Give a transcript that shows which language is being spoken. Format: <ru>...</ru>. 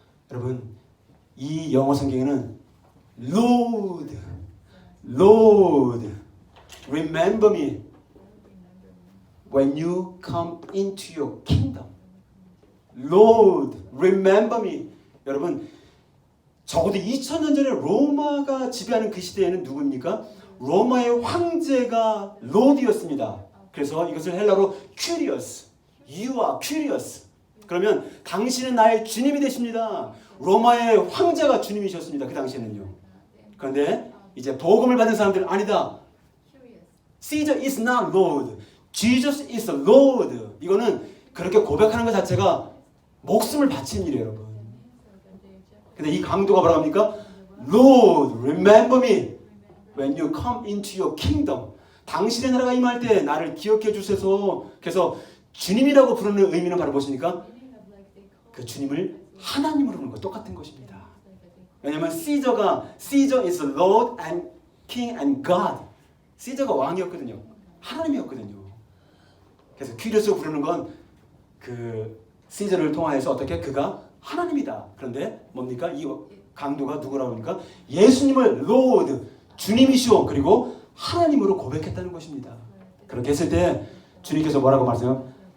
<ko>여러분 이 영어 성경에는</ko> <en>Lord, Lord, remember me when you come into your kingdom. Lord, remember me.</en> <ko>여러분 적어도 2000년 전에 로마가 지배하는 그 시대에는 누구입니까? 로마의 황제가 롯이었습니다. 그래서 이것을 헬라로</ko> <en>curious, you are curious.</en> <ko>그러면 당신은 나의 주님이 되십니다. 로마의 황제가 주님이셨습니다. 그 당시에는요. 그런데 이제 복음을 받은 사람들은 아니다.</ko> <en>Caesar is not Lord. Jesus is Lord.</en> <ko>이거는 그렇게 고백하는 것 자체가 목숨을 바치는 일이에요, 여러분. 근데 이 강도가 뭐라고 합니까?</ko> <en>Lord, remember me when you come into your kingdom.</en> <ko>당신의 나라가 임할 때 나를 기억해 주셔서. 그래서 주님이라고 부르는 의미는 바로 무엇입니까? 그 주님을 하나님으로 부르는 것 똑같은 것입니다. 왜냐하면</ko> <en>Caesar is Lord and King and God.</en> <ko>Caesar가 왕이었거든요. 하나님이었거든요. 그래서 퀴리스로 부르는 건 그 Caesar를 통하여서 어떻게 그가 하나님이다. 그런데 뭡니까? 이 강도가 누구라고 합니까? 예수님을 Lord, 주님이시오. 그리고 하나님으로 고백했다는 것입니다. 그렇게 했을 때 주님께서 뭐라고 말씀하세요?</ko>